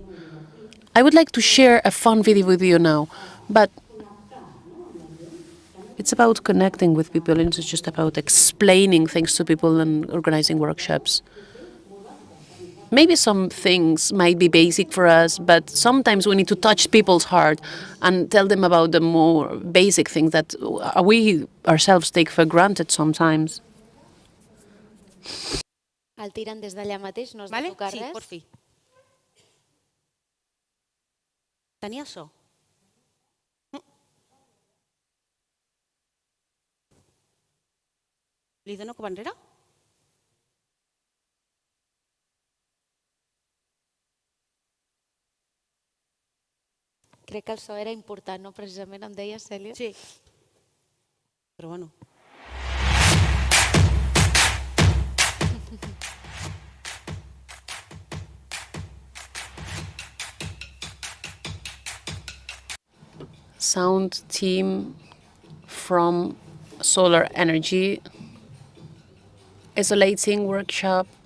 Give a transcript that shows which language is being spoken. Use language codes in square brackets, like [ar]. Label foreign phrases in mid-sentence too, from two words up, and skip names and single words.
[en] I would like to share a fun video with you now, but it's about connecting with people, and it's just about explaining things to people and organizing workshops. Maybe some things might be basic for us, but sometimes we need to touch people's heart and tell them about the more basic things that we ourselves take for granted sometimes. [ca] El tiren des d'allà mateix, no has de Vale? tocar Sí, res. por fi. Tenia so. Li dono cap enrere? Crec que el so era important, no? Precisament em deia, Cèlia. Sí. Però bueno. [en] Sound team from solar energy, isolation workshop,